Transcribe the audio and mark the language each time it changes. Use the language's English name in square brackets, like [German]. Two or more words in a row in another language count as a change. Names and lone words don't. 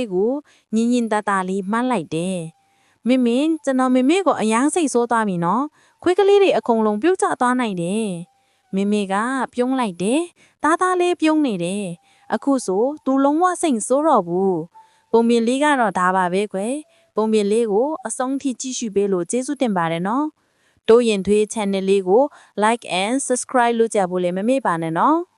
[Burmese] ကိုညင်ညင်တတလေးမှန်းလိုက်တယ်မင်းကျွန်တော်မေကိုအယမ်းစိတ်ဆိုးသွားပြီနော်ခွေးကလေးတွေအကုန်လုံးပြုတ်ကျသွားနိုင်တယ်မေကပြုံးလိုက်တယ်သားသားလေးပြုံးနေတယ်အခုဆိုသူလုံးဝစိတ်ဆိုးတော့ဘူးပုံပြင်လေးကတော့ဒါပါပဲကွယ်ပုံပြင်လေးကိုအဆုံးထိကြည့်ရှုပေးလို့ကျေးဇူးတင်ပါတယ်နော်တိုးရင်ထွေး channel လေးကို [English] like and subscribe [Burmese] လုပ်ကြဖို့လည်းမမေ့ပါနဲ့နော်